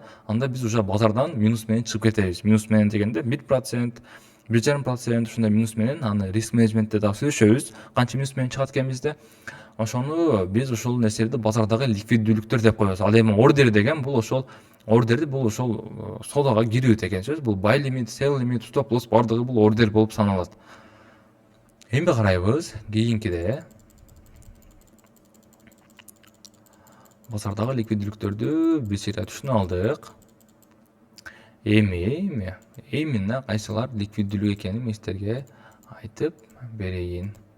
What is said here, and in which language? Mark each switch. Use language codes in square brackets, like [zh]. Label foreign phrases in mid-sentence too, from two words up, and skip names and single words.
[ky] Анда биз уже базардан минус менен чыгып кетебиз. Минус менен дегенде 1%, 1,5% ушундай минус менен аны риск менеджментте дагы сүйлөшөбүз. Канча минус менен чыгат экенбизди. Ошону биз ушул нерселерди базардагы ликвиддүүлүктөр деп коебуз. Ал эми ордер деген бул ошол ордерди бул ошол содага кирүү деген сөз. Бул [en] buy limit, sell limit, stop loss [ky] бардыгы бул ордер болуп саналат. Эми карайбыз кийинкиде. Базардагы ликвиддүүлүктөрдү биз түшүнүп алдык. Эми мына кайсылар ликвиддүүлүк экенин мен сиздерге айтып берейин.